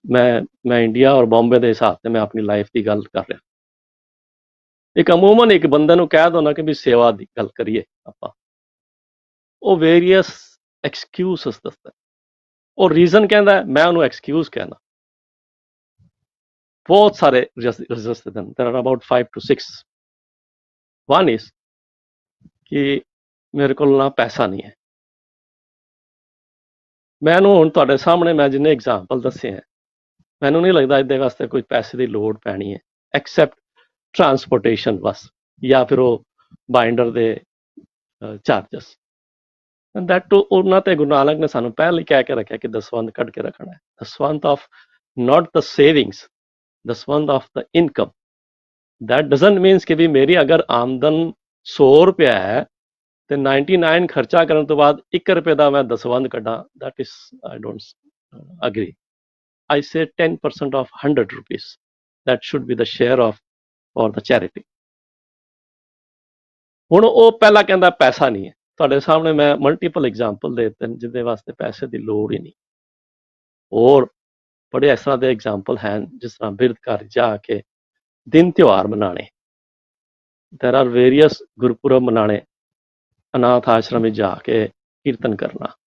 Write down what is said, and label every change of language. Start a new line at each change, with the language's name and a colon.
Punjabi: ਮੈਂ ਇੰਡੀਆ ਔਰ ਬੰਬੇ ਦੇ ਹਿਸਾਬ ਤੇ ਮੈਂ ਆਪਣੀ ਲਾਈਫ ਦੀ ਗੱਲ ਕਰ ਰਿਹਾ। ਇੱਕ ਅਮੂਮਨ ਇੱਕ ਬੰਦੇ ਨੂੰ ਕਹਿ ਦੋ ਨਾ ਕਿ ਵੀ ਸੇਵਾ ਦੀ ਗੱਲ ਕਰੀਏ ਆਪਾਂ, ਉਹ ਵੇਰੀਅਸ ਐਕਸਕਿਊਜ਼ਸ ਦੱਸਦਾ, ਉਹ ਰੀਜ਼ਨ ਕਹਿੰਦਾ, ਮੈਂ ਉਹਨੂੰ ਐਕਸਕਿਊਜ਼ ਕਹਿਣਾ। ਬਹੁਤ ਸਾਰੇ
English: resisted ਹਨ, there are about 5 to 6. One is
Punjabi: ਕਿ ਮੇਰੇ ਕੋਲ ਨਾ ਪੈਸਾ ਨਹੀਂ ਹੈ। ਮੈਨੂੰ ਹੁਣ ਤੁਹਾਡੇ ਸਾਹਮਣੇ ਮੈਂ ਜਿੰਨੇ ਐਗਜ਼ਾਮਪਲ ਦੱਸੇ ਹੈ, ਮੈਨੂੰ ਨਹੀਂ ਲੱਗਦਾ ਇਹਦੇ ਵਾਸਤੇ ਕੋਈ ਪੈਸੇ ਦੀ ਲੋੜ ਪੈਣੀ ਹੈ, ਐਕਸੈਪਟ ਟਰਾਂਸਪੋਰਟੇਸ਼ਨ ਬਸ, ਜਾਂ ਫਿਰ ਉਹ ਬਾਈਂਡਰ ਦੇ ਚਾਰਜਸ। ਦੈਟ ਟੂ ਉਹਨਾਂ ਤੇ ਗੁਰੂ ਨਾਨਕ ਨੇ ਸਾਨੂੰ ਪਹਿਲਾਂ ਹੀ ਕਹਿ ਕੇ ਰੱਖਿਆ ਕਿ ਦਸਵੰਧ ਕੱਢ ਕੇ ਰੱਖਣਾ ਹੈ।
English: ਦਸਵੰਧ of not the savings, ਦਸਵੰਧ of the income. That doesn't means
Punjabi: ਕਿ ਵੀ ਮੇਰੀ ਅਗਰ ਆਮਦਨ 100 ਰੁਪਇਆ ਹੈ ਤੇ 99 ਖਰਚਾ ਕਰਨ ਤੋਂ ਬਾਅਦ 1 ਰੁਪਏ ਦਾ ਮੈਂ ਦਸਵੰਧ ਕੱਢਾਂ,
English: that is I don't agree. I say 10% of 100 rupees, that should be the share of for the charity.
Punjabi: ਹੁਣ ਉਹ ਪਹਿਲਾਂ ਕਹਿੰਦਾ ਪੈਸਾ ਨਹੀਂ ਹੈ, ਤੁਹਾਡੇ ਸਾਹਮਣੇ ਮੈਂ ਮਲਟੀਪਲ ਐਗਜ਼ਾਮਪਲ ਦੇ ਦਿੱਤੇ ਜਿਹਦੇ ਵਾਸਤੇ ਪੈਸੇ ਦੀ ਲੋੜ ਹੀ ਨਹੀਂ। ਹੋਰ ਬੜੇ ਇਸ ਤਰ੍ਹਾਂ ਦੇ ਐਗਜ਼ਾਮਪਲ ਹਨ, ਜਿਸ ਤਰ੍ਹਾਂ ਬਿਰਧ ਘਰ ਜਾ ਕੇ ਦਿਨ ਤਿਉਹਾਰ ਮਨਾਣੇ,
English: there are various
Punjabi: ਗੁਰਪੁਰਬ ਮਨਾਣੇ, ਅਨਾਥ ਆਸ਼ਰਮ ਵਿੱਚ ਜਾ ਕੇ ਕੀਰਤਨ ਕਰਨਾ।